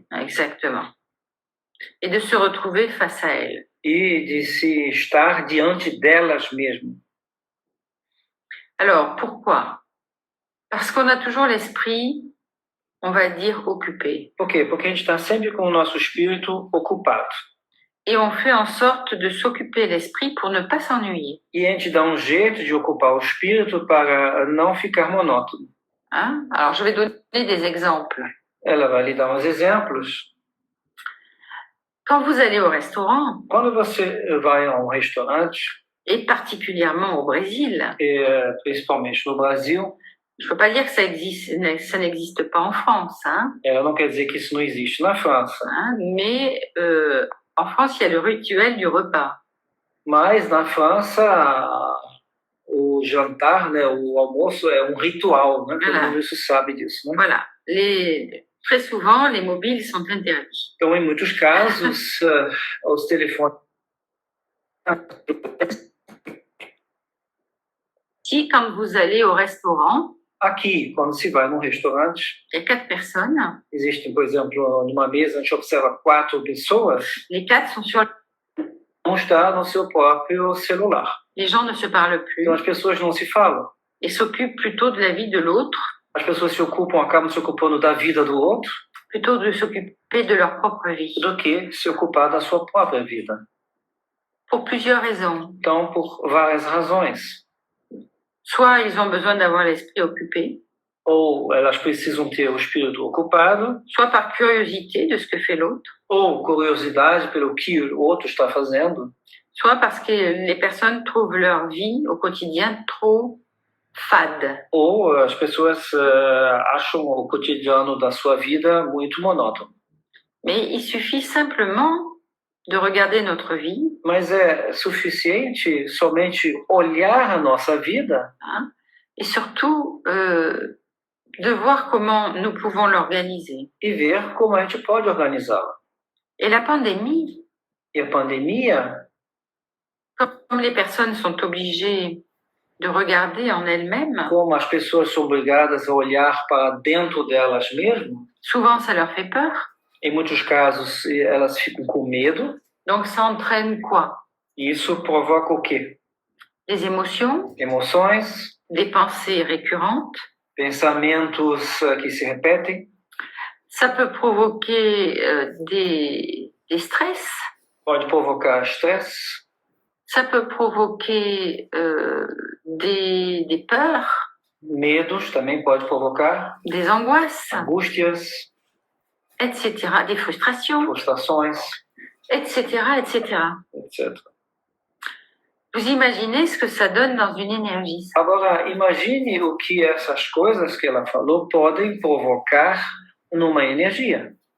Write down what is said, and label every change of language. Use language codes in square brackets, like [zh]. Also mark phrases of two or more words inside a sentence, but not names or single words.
[fr] Exactement. Et de se retrouver face à elles. [pt] E de se estar diante delas mesmas. [fr] Alors, pourquoi? Parce qu'on a toujours l'esprit, on va dire, occupé. [pt] Por quê? Porque a gente está sempre com o nosso espírito ocupado. [fr] Et on fait en sorte de s'occuper l'esprit pour ne pas s'ennuyer. [pt] E a gente dá um jeito de ocupar o espírito para não ficar monótono. [fr] Hein? Alors, je vais donner des exemples. [pt] Ela vai lhe dar uns exemplos. [fr] Quand vous allez au restaurant, [pt] Quando você vai a um restaurante, [fr] et particulièrement au Brésil, [pt] principalmente no Brasil, [fr] je ne peux pas dire que ça n'existe pas en France, hein, [pt] ela não quer dizer que isso não existe na França, [fr] hein, mais en France, il y a le rituel du repas. [pt] mas na França o jantar, né, o almoço é um ritual, né? Todo mundo isso sabe disso, né? [fr] Voilà. Très souvent, les mobiles sont interdits. [pt] Então, em muitos casos, os telefones. [fr] Si, quand vous allez au restaurant, [pt] Aqui, quando se vai num restaurante, [fr] il y a 4 personnes. [pt] existem, por exemplo, numa mesa, a gente observa 4 pessoas, [fr] Les 4 sont sur. [pt] um está no seu próprio celular. [fr] Les gens ne se parlent plus [pt] Então, as pessoas não se falam. [fr] et s'occupent plutôt de la vie de l'autre, [pt] As pessoas se ocupam, acabam se ocupando da vida do outro, [fr] plutôt de s'occuper de leur propre vie. [pt] do que se ocupar da sua própria vida. [fr] Pour plusieurs raisons. [pt] Então, por várias razões. [fr] Soit ils ont besoin d'avoir l'esprit occupé, [pt] ou elas precisam ter o espírito ocupado, [fr] soit par curiosité de ce que fait l'autre, [pt] ou curiosidade pelo que o outro está fazendo, [fr] soit parce que les personnes trouvent leur vie au quotidien trop fade. [pt] ou as pessoas acham o cotidiano da sua vida muito monótono. [fr] Mais il suffit simplement de regarder notre vie, [pt] Mas é suficiente somente olhar a nossa vida [fr] et surtout de voir comment nous pouvons l'organiser. [pt] e ver como a gente pode organizá-la. [fr] Et la pandémie, [pt] E a pandemia, [fr] comme les personnes sont obligées de regarder en elles-mêmes, [pt] como as pessoas são obrigadas a olhar para dentro delas mesmas, [fr] souvent ça leur fait peur. [pt] em muitos casos elas ficam com medo, [fr] Donc ça entraîne quoi? [pt] e isso provoca o quê? [fr] Des émotions, [pt] Emoções, [fr] des pensées récurrentes. [pt] pensamentos que se repetem, [fr] Ça peut provoquer des stress. [pt] pode provocar estresse, [fr] Ça peut provoquer des peurs, [pt] medos também pode provocar, [fr] des angoisses, [pt] angústias, [fr] etc., des frustrations, [pt] frustrações, [fr] etc., etc. [pt] etc. [fr] Vous imaginez ce que ça donne dans une énergie. [pt] Agora, imagine o que essas coisas que ela falou podem provocar numa energia.